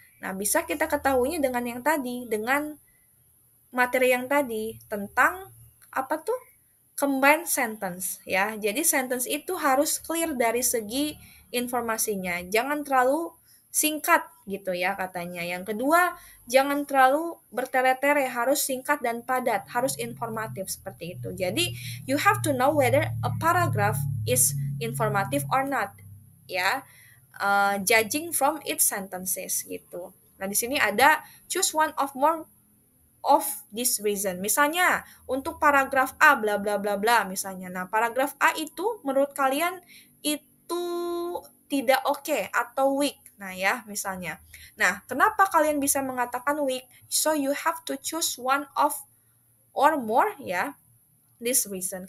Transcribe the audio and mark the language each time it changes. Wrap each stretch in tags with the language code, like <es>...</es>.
<id>Nah, bisa kita ketahuinya dengan yang tadi, dengan materi yang tadi tentang apa tuh? Combined sentence ya. Jadi sentence itu harus clear dari segi informasinya. Jangan terlalu singkat gitu ya katanya. Yang kedua, jangan terlalu bertele-tele, harus singkat dan padat, harus informatif seperti itu. Jadi</id> <en>you have to know whether a paragraph is informative or not ya. Judging from its sentences gitu.</en> <id>Nah, di sini ada</id> <en>choose one of more of this reason.</en> <id>Misalnya, untuk paragraf A bla bla bla bla misalnya. Nah, paragraf A itu menurut kalian itu tidak oke atau weak. Nah, ya, misalnya. Nah, kenapa kalian bisa mengatakan weak?</id> <en>So you have to choose one of or more ya this reason.</en>